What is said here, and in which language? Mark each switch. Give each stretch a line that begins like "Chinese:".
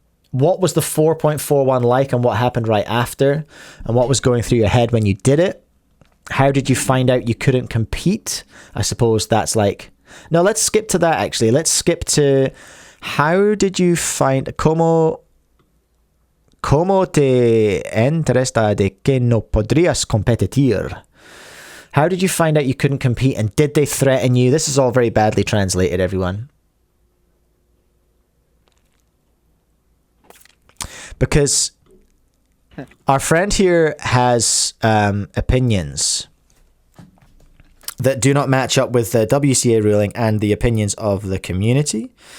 English: What was the 4.41 like and what happened right after? And what was going through your head when you did it? How did you find out you couldn't compete? I suppose that's like... No, let's skip to that, actually. Let's skip to... How did you find...
Spanish: ¿Cómo te enteraste de que no podrías competir?
English: How did you find out you couldn't compete, and did they threaten you? This is all very badly translated, everyone. Because our friend here has opinions that do not match up with the WCA ruling and the opinions of the community.